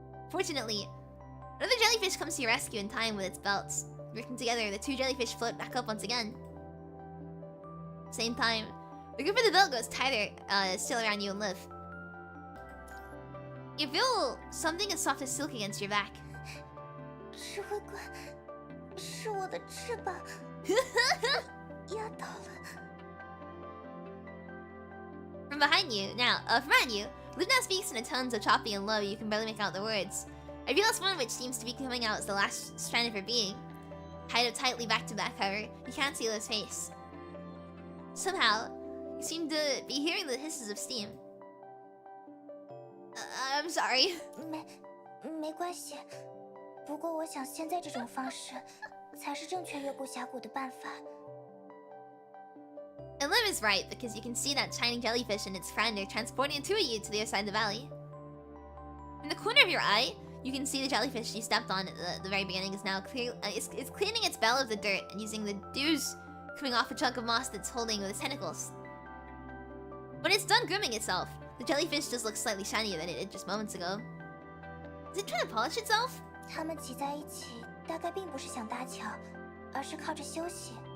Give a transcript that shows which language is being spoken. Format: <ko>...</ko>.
<en>Fortunately, another jellyfish comes to your rescue in time with its belts. Working together, the two jellyfish float back up once again. Same time, the grip of the belt goes tighter, still around you and Liv. You feel something as soft as silk against your back.</en> <zh>指挥官，是我的翅膀压到了。</zh> <en>From behind you, Liv now speaks in a tone so choppy and low you can barely make out the words. Every last one of which seems to be coming out as the last strand of her being. Tied up tightly back to back, however, you can't see Liv's face. Somehow, you seem to be hearing the hisses of steam. I'm sorry.</en> <zh>没关系，不过我想现在这种方式才是正确越过峡谷的办法。</zh> <en>And Liv is right, because you can see that shining jellyfish and its friend are transporting two of you to the other side of the valley. In the corner of your eye, you can see the jellyfish you stepped on at the very beginning is now it's cleaning its bell of the dirt and using the dews coming off a chunk of moss that's holding with its tentacles. When it's done grooming itself, the jellyfish does look slightly shinier than it did just moments ago. Is it trying to polish itself?</en> <zh>它们挤在一起，大概并不是想搭桥，而是靠着休息。</zh>